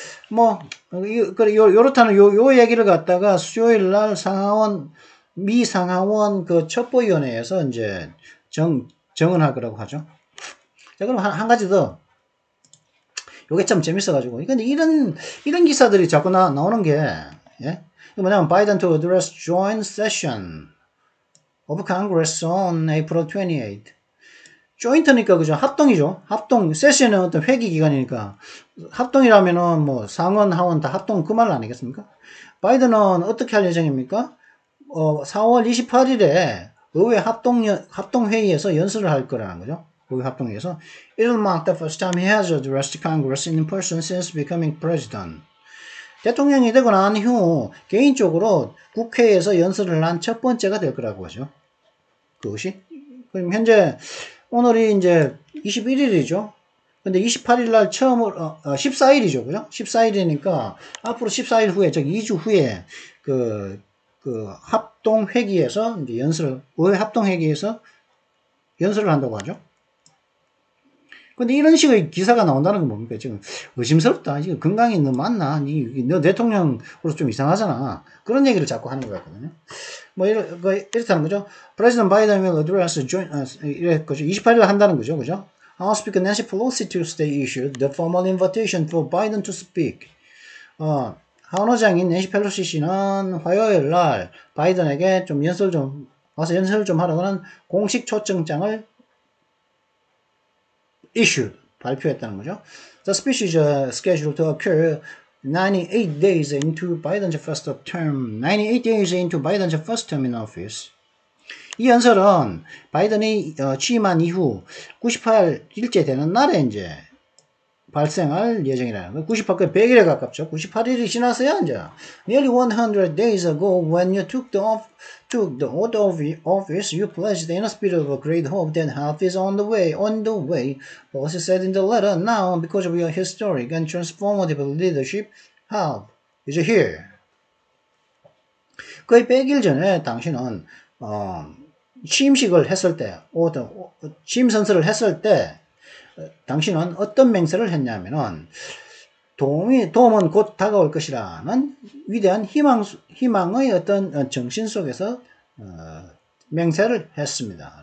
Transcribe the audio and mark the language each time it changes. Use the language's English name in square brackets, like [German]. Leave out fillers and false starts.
[Korean] 뭐 요렇다는 요 얘기를 갖다가 수요일 날 미 상하원 그 첩보위원회에서 이제 정언할 거라고 하죠. 자, 그럼 한 가지 더. 요게 참 재밌어가지고. 근데 이런 기사들이 자꾸 나오는 게, 예? 뭐냐면, [English] Biden to address joint session of Congress on April 28th. [Korean] 조인트니까, 그죠? 합동이죠. 합동, 세션은 어떤 회기 기간이니까. 합동이라면은 뭐 상원, 하원 다 합동 그 말 아니겠습니까? 바이든은 어떻게 할 예정입니까? 4월 28일에 의회 합동회의에서 연설을 할 거라는 거죠. 의회 합동회의에서. [English] It'll mark the first time he has addressed Congress in person since becoming president. [Korean] 대통령이 되고 난 후 개인적으로 국회에서 연설을 한 첫 번째가 될 거라고 하죠. 그것이. 그럼 현재 오늘이 이제 21일이죠. 근데 28일 날 처음으로 14일이죠. 그죠? 14일이니까 앞으로 14일 후에 즉 2주 후에 그 합동회기에서 이제 의회 합동회기에서 연설을 한다고 하죠. 근데 이런 식의 기사가 나온다는 건 뭡니까? 지금 의심스럽다. 이거 건강이 너 맞나? 너 대통령으로서 좀 이상하잖아. 그런 얘기를 자꾸 하는 것 같거든요. 뭐 이렇다는 거죠. [English] President Biden will address [Korean] 이래 거죠. 28일 한다는 거죠. 그죠? [English] House Speaker Nancy Pelosi Tuesday issued the formal invitation for Biden to speak. [Korean] 하원의장인 낸시 펠로시 씨는 화요일 날 바이든에게 좀 와서 연설 좀 하라고는 공식 초청장을 발표했다는 거죠. [English] The speech is scheduled to occur 98 days into Biden's first term. 98 days into Biden's first term in office. [Korean] 이 연설은 바이든이 취임한 이후 98일째 되는 날에 이제 발생할 예정이라는 거예요. 98일 100일에 가깝죠. 98일이 지났어요, 이제. [English] Nearly 100 days ago, when you took the oath of office, you pledged in a spirit of great hope that help is on the way. Pelosi said in the letter, now, because of your historic and transformative leadership, help is here. [Korean] 거의 100일 전에 당신은 취임식을 했을 때, 취임 선서를 했을 때 당신은 어떤 맹세를 했냐면은 도움은 곧 다가올 것이라는 위대한 희망의 어떤 정신 속에서 맹세를 했습니다.